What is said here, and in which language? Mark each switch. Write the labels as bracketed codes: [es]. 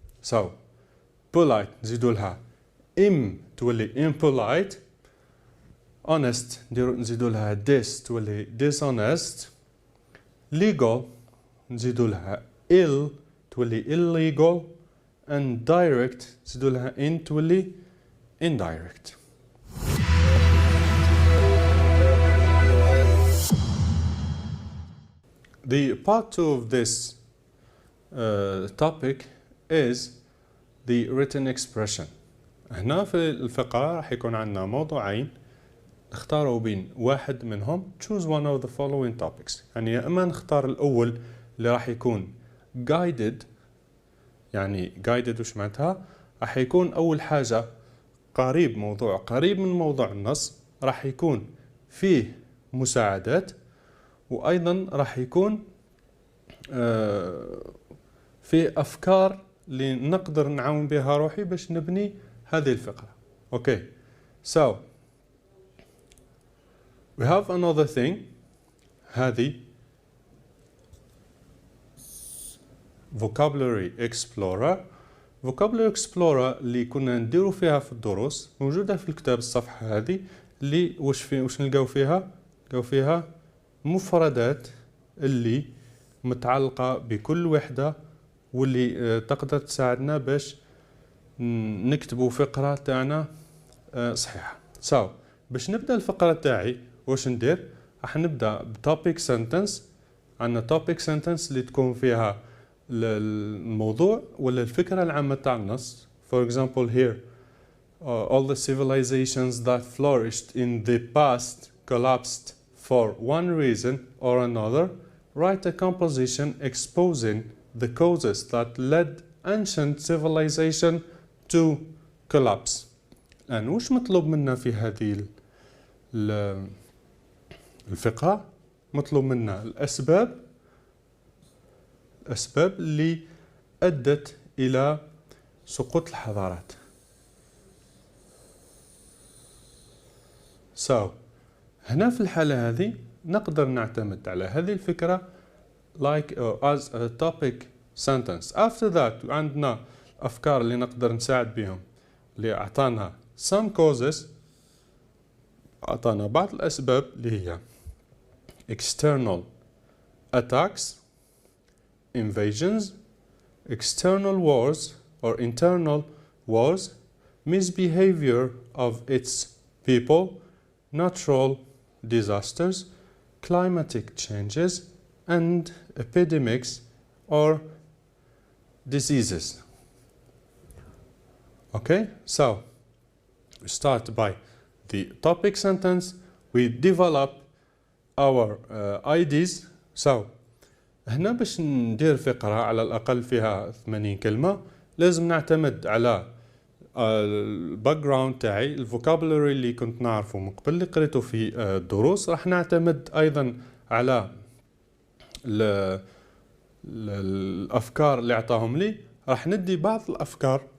[ar] so polite نزيدو لها تولي impolite. honest نزيدو لها تولي dishonest. legal نزيدو لها تولي illegal. and direct نزيدو لها تولي indirect. [en] The part 2 of this topic is the written expression. [ar] هنا في الفقرة راح يكون عندنا موضوعين نختاروا بين واحد منهم. [en] choose one of the following topics. [ar] يعني يا إما نختار الأول اللي راح يكون guided. يعني guided وش معناتها؟ راح يكون أول حاجة قريب من موضوع النص. راح يكون فيه مساعدات. وأيضا راح يكون في أفكار اللي نقدر نعاون بها روحي باش نبني هذه الفقرة. [en] Okay. So we have another thing. [ar] هذه vocabulary explorer. vocabulary explorer اللي كنا نديروا فيها في الدروس موجودة في الكتاب. الصفحة هذه اللي وش نلقاو فيها مفردات اللي متعلقة بكل وحدة واللي تقدر تساعدنا باش نكتبوا فقرة تاعنا صحيحة. so باش نبدأ الفقرة تاعي واش ندير؟ راح نبدأ بtopic sentence. عندنا topic sentence اللي تكون فيها الموضوع ولا الفكرة العامة تاع النص. [en] for example here all the civilizations that flourished in the past collapsed for one reason or another. Write a composition exposing the causes that led ancient civilization to collapse. [ar] الآن وش مطلوب منا في هذه الفقرة؟ مطلوب منا الأسباب اللي أدت إلى سقوط الحضارات. so هنا في الحالة هذه نقدر نعتمد على هذه الفكرة like as a topic sentence. after that عندنا أفكار اللي نقدر نساعد بهم اللي أعطانا some causes. أعطانا بعض الأسباب اللي هي external attacks, invasions, external wars or internal wars, misbehavior of its people, natural disasters, climatic changes, and epidemics or diseases. [en] Okay, so we start by the topic sentence. We develop our ideas. [ar] So هنا باش ندير فقرة على الأقل فيها 80 كلمة لازم نعتمد على الباك جراوند تاعي الفوكابولري اللي كنت نعرفه من قبل اللي قريته في الدروس. راح نعتمد أيضا على الأفكار اللي أعطاهم لي. راح ندي بعض الأفكار